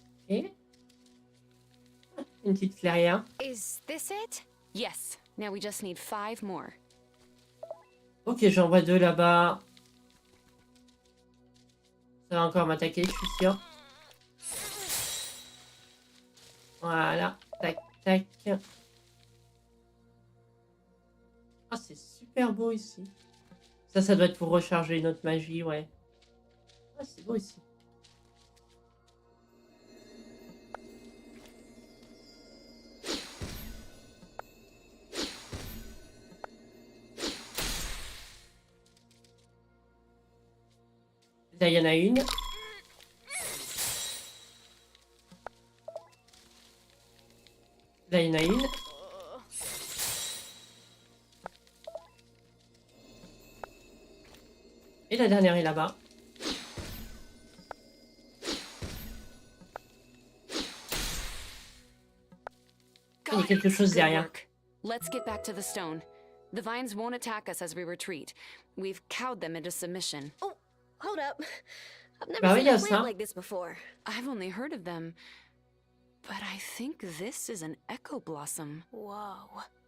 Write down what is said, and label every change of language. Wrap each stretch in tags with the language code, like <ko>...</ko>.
<fr>Ok. Une petite clairière.</fr> <en>Is this it? Yes, now we just need 5 more.</en> <fr>Ok, j'en vois 2 là-bas. Ça va encore m'attaquer, je suis sûre. Voilà. Tac, tac. Ah, c'est super beau ici. Ça doit être pour recharger notre magie, ouais. Ah, c'est beau ici. Là, il y en a une. là, il y en a une. Et la dernière est là-bas. Il y a quelque chose derrière.</fr> <en>Let's get back to the stone. The vines won't attack us as we retreat. We've cowed them into submission. Oh, hold up. I've never</en> <fr>Bah oui,</fr> <en>seen</en> <fr>il y a</fr> <en>a plant like this before. I've only heard of them, but I think this is an echo blossom. Whoa.</en>